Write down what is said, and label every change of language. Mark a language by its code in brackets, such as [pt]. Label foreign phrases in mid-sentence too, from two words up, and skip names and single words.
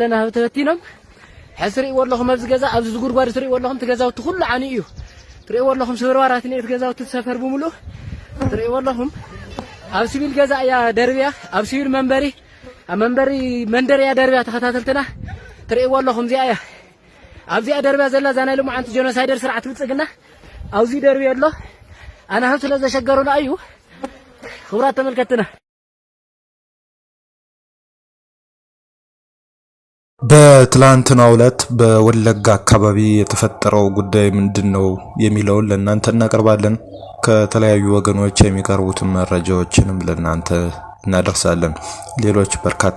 [ti] ናህብ ተበቲኖም ሕዚ ትሪእዎ ኣለኹም ኣብዚ ገዛ ኣብዚ ጉድጓድ ትሪእዎ ኣለኹም ትገዛውቲ ኩሉ ዓኒ እዩ ትሪእዎ ኣለኹም ስብርባራት ኔት ገዛውቲ ተሰፈር ብምሉእ ትሪእዎ ኣለኹም ኣብ ሲቪል ገዛ እያ ደርብያ ኣብ ሲቪል መንበሪ ኣብ መንበሪ መንደርያ ደርብያ ተኸታተልትና ትሪእዎ ኣለኹም እዚኣ እያ ኣብዚኣ ደርብያ ዘላ ዛናይ ልሙዓንቲ ጀኖሳይደር ስርዓት ብልፅግና ኣብዚ ደርብያ ኣሎ ኣነ ህብ ስለ ዘሸገሩና እዩ ክቡራት ተመልከትና። [am] በትላንትናው ዕለት በወለጋ አካባቢ የተፈጠረው ጉዳይ ምንድነው የሚለውን ለእናንተ እናቀርባለን። ከተለያዩ ወገኖች የሚቀርቡትን መረጃዎችንም ለእናንተ እናደርሳለን። ሌሎች በርካታ